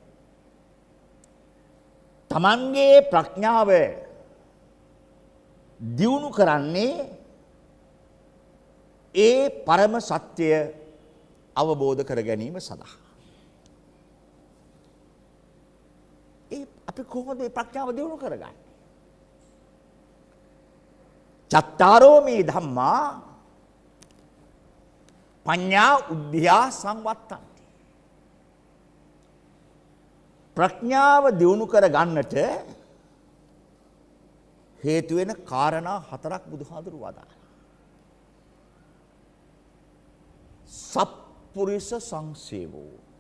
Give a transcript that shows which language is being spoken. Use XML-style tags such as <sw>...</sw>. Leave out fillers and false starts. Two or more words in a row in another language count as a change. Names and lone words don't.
<si>තමන්ගේ ප්‍රඥාව දියුණු කරන්නේ ඒ පරම සත්‍ය අවබෝධ කර ගැනීම සඳහා. අපි කොහොමද මේ ප්‍රඥාව දියුණු කරගන්නේ?</si> <pi>චත්තාරෝ මේ ධම්මා පඤ්ඤා උද්ධියා සංවත්තන්ති.</pi> <si>ප්‍රඥාව දියුණු කර ගන්නට හේතු වෙන කාරණා හතරක් බුදුහාඳුරු වදාළා.</si> <pi>සත්පුරුෂ සංසේවෝ.</pi>